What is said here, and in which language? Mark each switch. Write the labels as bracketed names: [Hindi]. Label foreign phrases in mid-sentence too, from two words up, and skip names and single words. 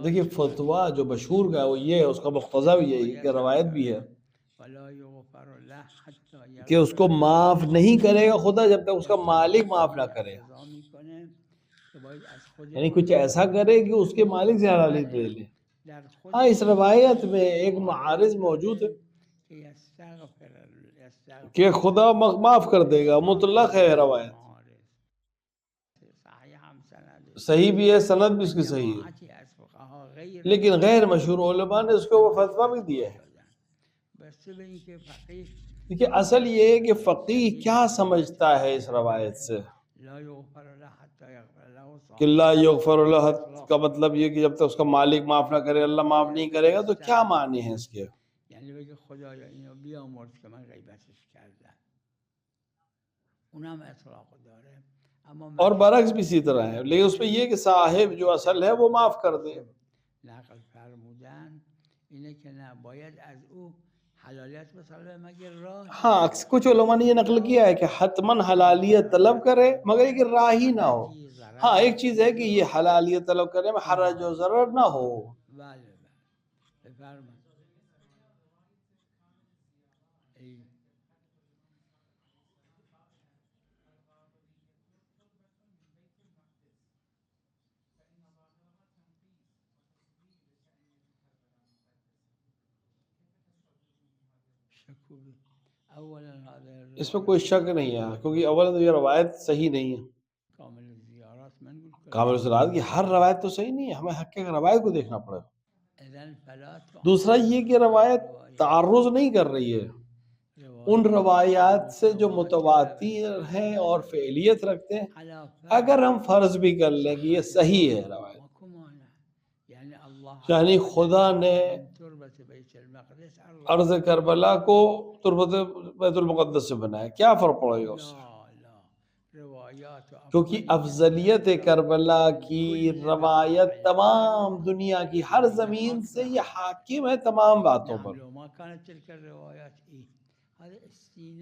[Urdu] دیکھیے فتویٰ جو مشہور کا ہے وہ یہ ہے، اس کا مقتضا بھی یہی ہے کہ روایت بھی ہے [Arabic] ولا یغفر له حتی [Urdu] کہ اس کو معاف نہیں کرے گا خدا جب تک اس کا مالک معاف نہ کرے, [Persian] اقتضا میکنه که باید از خود [Urdu] یعنی کچھ ایسا کرے کہ اس کے مالک سے حلالیت لے لے. [Persian] در خود [Urdu] ہاں اس روایت میں ایک معارض موجود ہے [Persian] که یستغفر [Urdu] کہ خدا معاف کر دے گا، مطلق ہے روایت, [Persian] صحیح هم سند [Urdu] صحیح بھی ہے، سند بھی اس کی صحیح ہے, [Persian] جماعتی از فقها غیر [Urdu] لیکن غیر مشہور علما نے اس کو وہ فتویٰ بھی دیا ہے. [Persian] بسته به اینکه فقیه [Urdu] دیکھیے اصل یہ ہے کہ فقیہ کیا سمجھتا ہے اس روایت سے [Arabic] لا یغفر له حتی یغفر له [Urdu] कि [Arabic] لا یغفر له [Urdu] کا مطلب یہ کہ جب تک اس کا مالک معاف نہ کرے اللہ معاف نہیں کرے گا، تو کیا معنی ہیں اس کے? [Persian] یعنی بگه خدایا اینو بیامرز که من غیبتش کردم اونم اطلاق داره اما [Urdu] اور برعکس بھی اسی طرح ہے، لیکن اس میں یہ کہ صاحب جو اصل ہے وہ معاف کر دے. [Persian] نقل فرمودن اینه که نه باید از او حلالیت بطلبه مگر راه [Urdu] ہاں کچھ علما نے یہ نقل کیا ہے کہ حتماً حلالیت طلب کرے مگر یہ کہ راضی نہ ہو. ہاں ایک چیز ہے کہ یہ حلالیت طلب کرنے میں حرج اور ضرر نہ ہو. [Persian] بله بله بفرمایید ای. [Arabic] شکوبی اولا هذا [Urdu] اس میں کوئی شک نہیں ہے کیونکہ اول تو یہ روایت صحیح نہیں ہے, [Persian] کامل زیارات من گفت [Urdu] کامل صلات کی ہر روایت تو صحیح نہیں ہے، ہمیں حق روایت کو دیکھنا پڑے گا. [Arabic] اذن فلا [Urdu] دوسرا یہ کہ روایت تعارض نہیں کر رہی ہے ان روایات سے جو متواتر ہیں اور فعلیت رکھتے ہیں، اگر ہم فرض بھی کر لیں کہ یہ صحیح ہے روایت, [Persian] یعنی الله [Urdu] یعنی خدا نے [Arabic] تربت بیت المقدس [Urdu] ارض کربلا کو تربت بیت المقدس سے بنایا، کیا فرق پڑے گا اس سے? [Arabic] لا روایات و [Urdu] کیونکہ افضلیت کربلا کی روایت تمام دنیا کی ہر زمین سے یہ حاکم ہے تمام باتوں پر, [Arabic] لو ما كانت تلك الروايات هذا استثناء